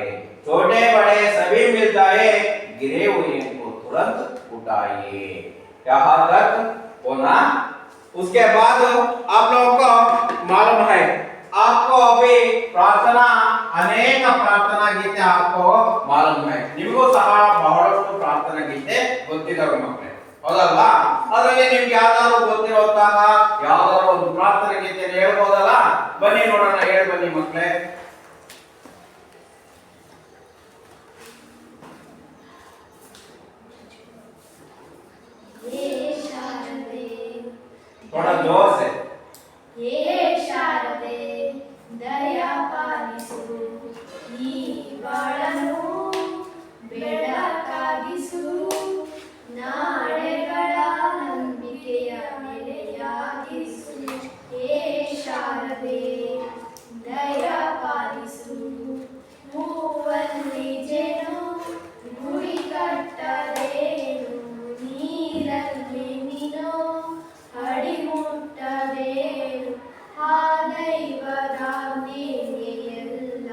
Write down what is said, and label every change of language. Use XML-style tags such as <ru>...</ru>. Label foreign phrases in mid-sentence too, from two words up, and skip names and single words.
<hi>छोटे बड़े सभी मिल जाए, गिरे हुए को तुरंत उठाइए। यहाँ तक होना। उसके बाद आप लोगों को मालूम है, आपको अभी प्रार्थना अनेक प्रार्थना गीते आपको मालूम है।</hi> <kn>ನಿಮಗೂ ಸಹ ಬಹಳಷ್ಟು ಪ್ರಾರ್ಥನಾ ಗೀತೆ ಗೊತ್ತಿದ್ದಾವೆ ಮಕ್ಕಳೇ, ಹೌದಲ್ವಾ? ಅದರಲ್ಲಿ ನಿಮ್ಗೆ ಯಾವ್ದಾದ್ರು ಗೊತ್ತಿರುವಂತಹ ಯಾವ್ದಾದ್ರು ಒಂದು ಪ್ರಾರ್ಥನಾ ಗೀತೆಯನ್ನು ಹೇಳ್ಬೋದಲ್ಲ? ಬನ್ನಿ ನೋಡೋಣ, ಹೇಳಿ ಬನ್ನಿ ಮಕ್ಕಳೇ.</kn> <hi>थोड़ा जोर से।</hi> <kn>ಹೇ ಶಾರದೆ ದಯಾ ಪಾಲಿಸು, ಈ ಬಾಳನ್ನು ಬೆಳಕಾಗಿಸು, ನಾಳೆಗಳ ನಂಬಿಕೆಯ ನೆಲೆಯಾಗಿಸು. ಹೇ ಶಾರದೆ ದಯಾ ಪಾಲಿಸು, ಹೂವಲ್ಲಿ ಜೇನು ಗುಡಿ ಕಟ್ಟದೇನು, ನೀರಲ್ಲಿ ನೀನು ಅಡಿ ಮುಟ್ಟದೇನು, ಆ ದೈವದ ಮೇಲೆಯಲ್ಲ.</kn>